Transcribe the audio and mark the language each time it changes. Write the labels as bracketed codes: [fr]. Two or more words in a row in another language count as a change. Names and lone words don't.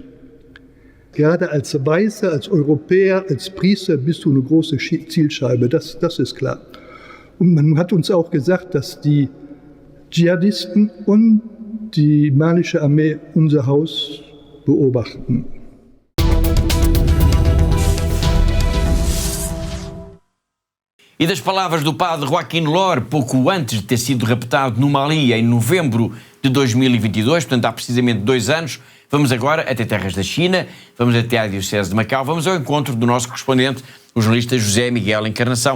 [de] Gerade als Weißer, als Europäer, als Priester bist du eine große Zielscheibe, das ist klar. Und man hat uns auch gesagt, dass die Dschihadisten und die malische Armee unser Haus beobachten. [pt] E das palavras do padre Joaquim Lore, pouco antes de ter sido raptado no Mali em novembro de 2022, portanto há precisamente 2 anos, vamos agora até terras da China, vamos até à Diocese de Macau, vamos ao encontro do nosso correspondente, o jornalista José Miguel Encarnação.